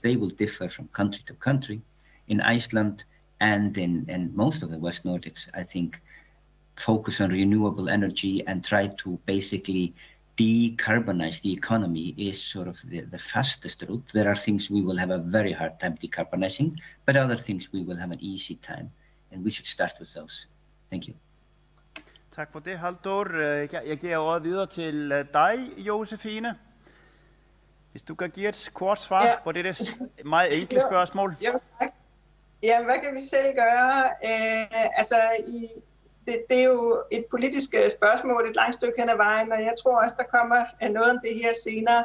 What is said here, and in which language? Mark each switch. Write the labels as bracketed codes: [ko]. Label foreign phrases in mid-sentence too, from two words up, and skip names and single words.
[en] They will differ from country to country. In Iceland and in most of the West Nordics, I think, focus on renewable energy and try to basically decarbonize the economy is sort of the fastest route. There are things we will have a very hard time decarbonizing, but other things we will have an easy time, and we should start with those. Thank you. [da] Tak for det, Halldór. Jeg giver ordet videre til dig, Josefine. Hvis du kan give et kort svar på det meget enkle spørgsmål. Jo, tak. Ja, hvad kan vi selv gøre? Det er jo et politisk spørgsmål et langt stykke hen ad vejen, og jeg tror også, der kommer noget om det her senere.